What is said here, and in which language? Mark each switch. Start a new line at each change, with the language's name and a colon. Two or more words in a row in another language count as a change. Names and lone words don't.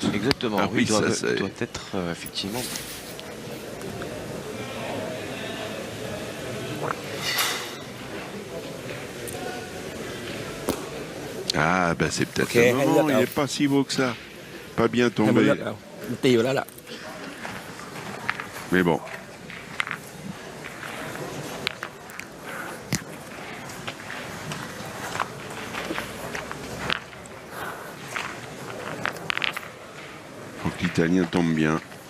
French: Exactement, Ah oui, oui, doit, ça, c'est- doit être effectivement. Ah, ben c'est peut-être Ok, le moment. allez, Il n'est pas si beau que ça. Pas bien
Thai: ให้มัน
French: tombé.
Thai: เลือกเอามันตีอยู่แล้วล่ะ
French: Mais bon. Faut que l'Italien tombe bien.